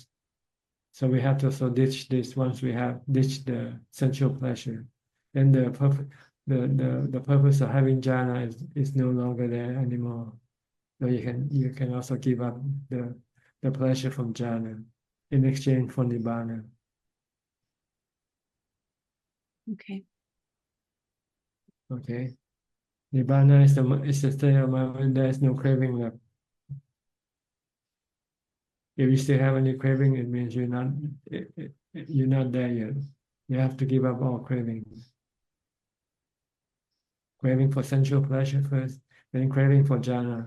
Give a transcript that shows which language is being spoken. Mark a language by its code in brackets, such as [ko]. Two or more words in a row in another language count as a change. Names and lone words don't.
[en] So we have to also ditch this once we have ditched the sensual pleasure. Then the purpose of having jhana is no longer there anymore. So you can also give up the pleasure from jhana in exchange for nibbana. Okay. Okay. Nibbana is the state of mind when there is no craving left. If you still have any craving, it means you're not there yet. You have to give up all cravings. Craving for sensual pleasure first, then craving for jhana.